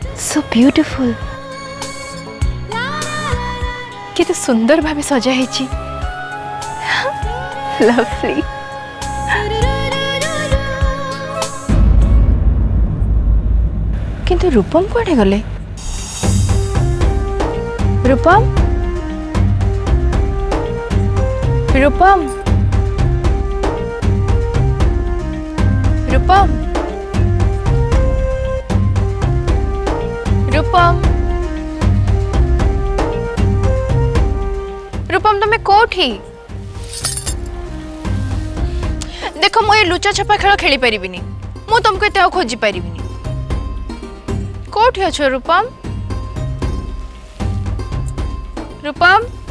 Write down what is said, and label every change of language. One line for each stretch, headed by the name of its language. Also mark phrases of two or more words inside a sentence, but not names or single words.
English: so beautiful.
Odia: କେତେ ସୁନ୍ଦର ଭାବେ ସଜା ହେ। ଲଭଲି। କିନ୍ତୁ ରୂପମ କୁଆଡେ ଗଲେ? ରୂପମ ରୂପମ ରୂପମ ରୂପମ ରୂପମ ତୁମ କେଉଁଠି? ଦେଖ ମୁଁ ଏ ଲୁଚା ଛପା ଖେଳ ଖେଳି ପାରିବିନି। ମୁଁ ତୁମକୁ ଏତେ ଖୋଜି ପାରିବିନି। କେଉଁଠି ଅଛ ରୂପମ? रूपम